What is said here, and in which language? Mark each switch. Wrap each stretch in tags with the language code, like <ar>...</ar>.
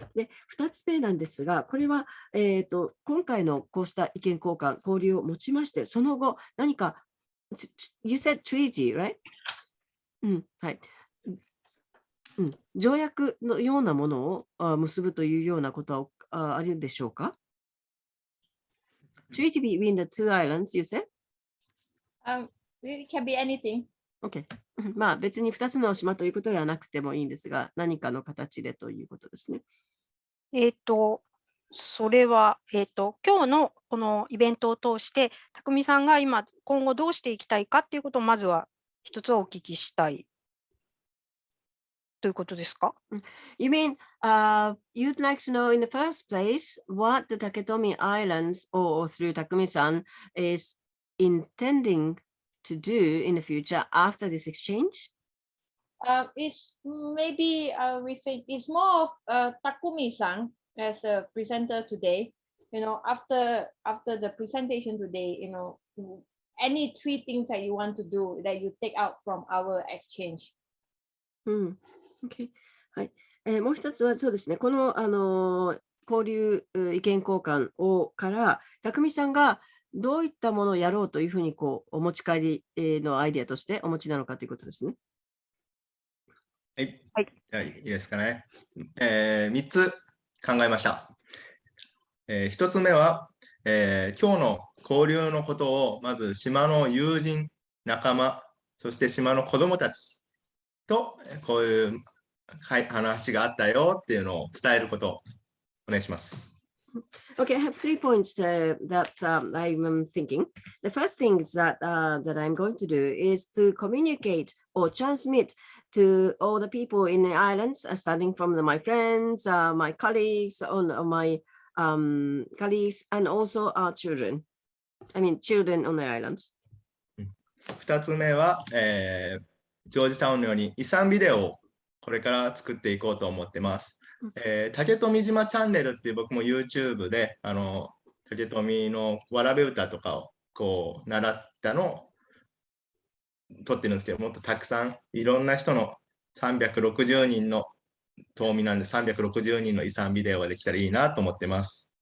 <ja>で、2つ目なんですが、これは、今回のこうした意見交換、交流をもちまして、その後、何か</ja> <en>You said treaty, right?</en> <ja>はい。条約のようなものを結ぶというようなことはあるでしょうか？</ja> <en>Treaty between the two islands, you said? It can be anything. Okay.</en> <ja>まあ別に2つの島ということではなくてもいいんですが、何かの形でということですね。それは、今日のこのイベントを通して、匠さんが今後どうしていきたいかっていうことをまずは一つお聞きしたいということですか？</ja> <en>You mean you'd like to know in the first place what the Taketomi Islands or through Takumi-san is intending to do in the future after this exchange? It's maybe we think it's more of Takumi-san as a presenter today. After the presentation today, any 3 things that you want to do that you take out from our exchange. Okay.</en> <ja>はい。もう一つはそうですね、この、交流意見交換から、匠さんがどういったものをやろうというふうにお持ち帰りのアイデアとしてお持ちなのかということですね。はい。いいですかね。3つ考えました。 1つ目は、今日の交流のことをまず島の友人、仲間、そして島の子どもたちとこういう話があったよっていうのを伝えることをお願いします。</ja> <en>Okay, I have 3 points that I'm thinking. The first thing is that I'm going to do is to communicate or transmit to all the people in the islands, starting from my friends, my colleagues, my colleagues, and also our children. I mean, children on the islands.</en> <ja>2つ目は、ジョージタウンのように遺産ビデオをこれから作っていこうと思ってます。竹富島チャンネルっていう僕も YouTube で竹富のわらべ歌とかを習ったのを撮ってるんですけど、もっとたくさんいろんな人の360人の島民なんで360人の遺産ビデオができたらいいなと思ってます。</ja>